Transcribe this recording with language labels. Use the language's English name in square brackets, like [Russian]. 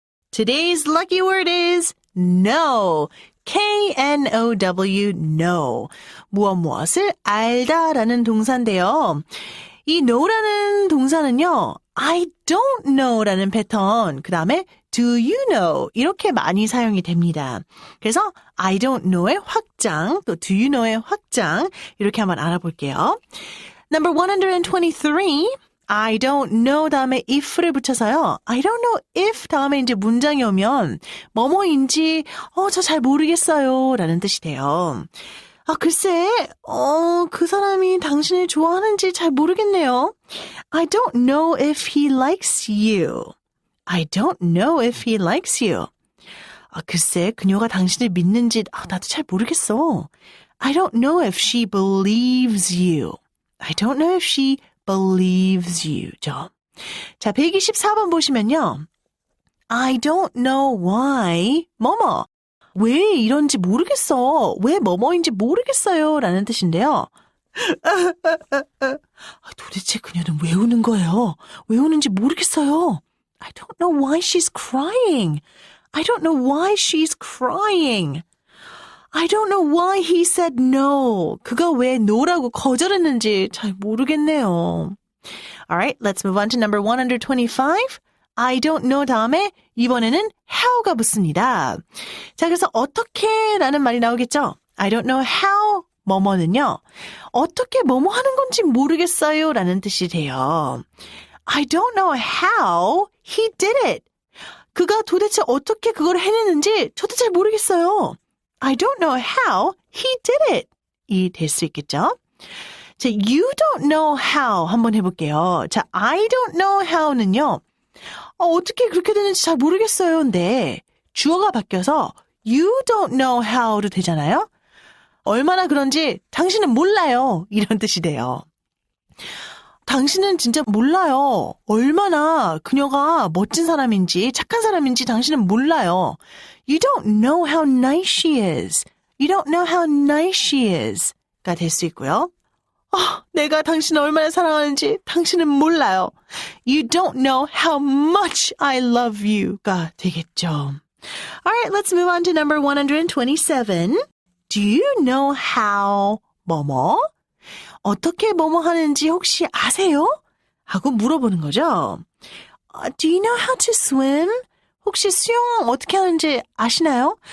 [English] Today's lucky word is know. K-N-O-W, know. [Korean] 무엇을 알다라는 동사인데요. 이 know라는 동사는요, [English] I don't know [Korean] 라는 패턴, 그 다음에 [English] do you know [Korean] 이렇게 많이 사용이 됩니다. 그래서 I don't know의 확장, 또 do you know의 확장 이렇게 한번 알아볼게요. [English] Number 123. [Korean] I don't know 다음에 if를 붙여서요. I don't know if 다음에 이제 문장이 오면 뭐뭐인지 저 잘 모르겠어요 라는 뜻이 돼요. 글쎄 그 사람이 당신을 좋아하는지 잘 모르겠네요. [English] I don't know if he likes you. I don't know if he likes you. [Korean] 글쎄 그녀가 당신을 믿는지 나도 잘 모르겠어. [English] I don't know if she believes you. I don't know if she believes you.죠. [Korean] 자, 124번 보시면요. [English] I don't know why 뭐뭐. [Korean] 왜 이런지 모르겠어. 왜 뭐뭐인지 모르겠어요. 라는 뜻인데요. 도대체 그녀는 왜 우는 거예요? 왜 우는지 모르겠어요. [English] I don't know why she's crying. I don't know why she's crying. I don't know why he said no. [Korean] 그가 왜 no라고 거절했는지 잘 모르겠네요. [English] Alright, let's move on to number 125. [Korean] I don't know 다음에 이번에는 how가 붙습니다. 자, 그래서 어떻게 라는 말이 나오겠죠? I don't know how 뭐뭐는요. 어떻게 뭐뭐 하는 건지 모르겠어요 라는 뜻이 돼요. [English] I don't know how he did it. [Korean] 그가 도대체 어떻게 그걸 해냈는지 저도 잘 모르겠어요. [English] I don't know how he did it. [Korean] 이 될 수 있겠죠? 자, [English] you don't know how [Korean] 한번 해볼게요. 자, I don't know how는요. 어떻게 그렇게 되는지 잘 모르겠어요. 근데 주어가 바뀌어서 [English] you don't know how [Korean] 로 되잖아요. 얼마나 그런지 당신은 몰라요. 이런 뜻이 돼요. 당신은 진짜 몰라요. 얼마나 그녀가 멋진 사람인지 착한 사람인지 당신은 몰라요. [English] You don't know how nice she is. You don't know how nice she is. [Korean] 가 될 수 있고요. 내가 당신을 얼마나 사랑하는지 당신은 몰라요. [English] You don't know how much I love you. [Korean] 가 되겠죠. [English] Alright, let's move on to number 127. Do you know how 뭐뭐? [Korean] 어떻게 뭐뭐 하는지 혹시 아세요? 하고 물어보는 거죠. [English] Do you know how to swim? [Korean] 혹시 수영 어떻게 하는지 아시나요?